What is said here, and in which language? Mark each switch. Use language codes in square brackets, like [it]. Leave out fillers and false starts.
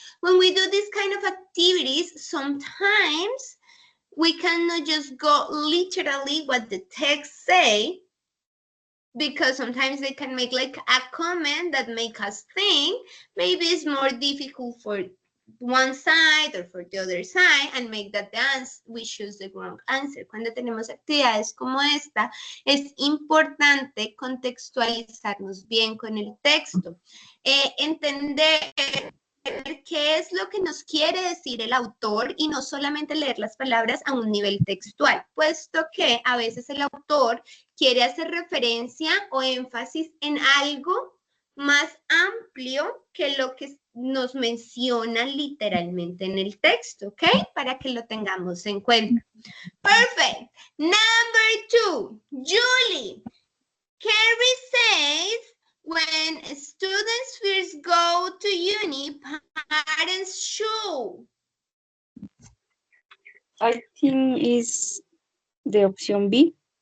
[en] When we do this kind of activities, sometimes we cannot just go literally what the text say, because sometimes they can make like a comment that make us think maybe it's more difficult for one side or for the other side and make that the answer, we choose the wrong answer. [es] Cuando tenemos actividades como esta, es importante contextualizarnos bien con el texto, entender qué es lo que nos quiere decir el autor y no solamente leer las palabras a un nivel textual, puesto que a veces el autor quiere hacer referencia o énfasis en algo más amplio que lo que nos menciona literalmente en el texto, ¿ok? Para que lo tengamos en cuenta. [en] Perfect. Number 2, Julie. Carrie says, when students first go to uni, parents should. I think is the option B.